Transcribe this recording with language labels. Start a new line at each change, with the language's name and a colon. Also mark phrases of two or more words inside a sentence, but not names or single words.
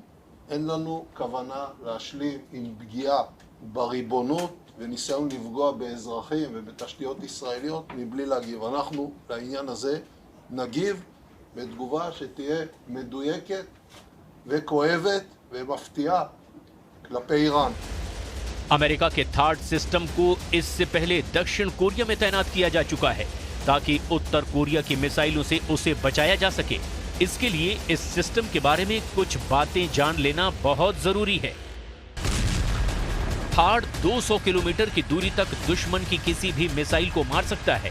Hebrew: אין לנו כוונה להשלים עם פגיעה בריבונות וניסיון לפגוע באזרחים ובתשתיות ישראליות מבלי להגיב. אנחנו לעניין הזה נגיב בתגובה שתהיה מדויקת וכואבת ומפתיעה כלפי איראן.
Hindi: अमेरिका के थार्ड सिस्टम को इससे पहले दक्षिण कोरिया में तैनात किया जा चुका है ताकि उत्तर कोरिया की मिसाइलों से उसे बचाया जा सके। इसके लिए इस सिस्टम के बारे में कुछ बातें जान लेना बहुत जरूरी है। थार्ड 200 किलोमीटर की दूरी तक दुश्मन की किसी भी मिसाइल को मार सकता है।